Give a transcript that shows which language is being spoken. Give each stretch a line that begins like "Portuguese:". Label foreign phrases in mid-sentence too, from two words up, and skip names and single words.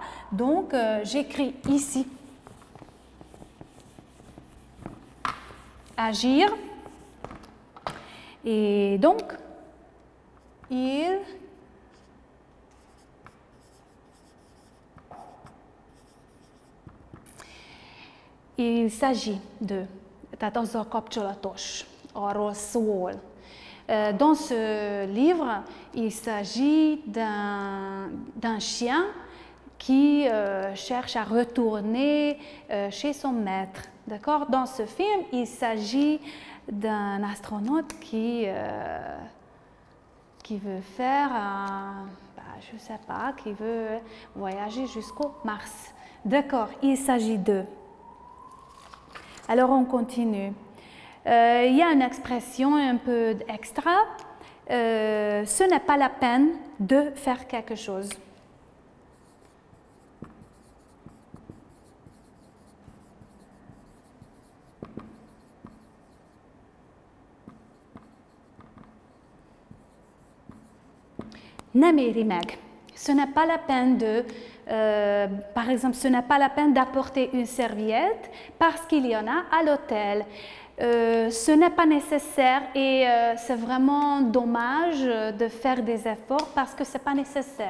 French: Donc, j'écris ici « agir ». Et donc, il s'agit de,
Hungarian: tehát azzal kapcsolatos, arról szól.
French: Dans ce livre, il s'agit d'un chien qui cherche à retourner chez son maître. D'accord? Dans ce film, il s'agit d'un astronaute qui veut faire, je ne sais pas, qui veut voyager jusqu'au Mars. D'accord, il s'agit de. Alors on continue. Il y a une expression un peu extra. Ce n'est pas la peine de faire quelque chose.
Hungarian: Nem éri meg.
French: Ce n'est pas la peine de, par exemple, ce n'est pas la peine d'apporter une serviette parce qu'il y en a à l'hôtel. Ce n'est pas nécessaire et c'est vraiment dommage de faire des efforts parce que ce n'est pas nécessaire.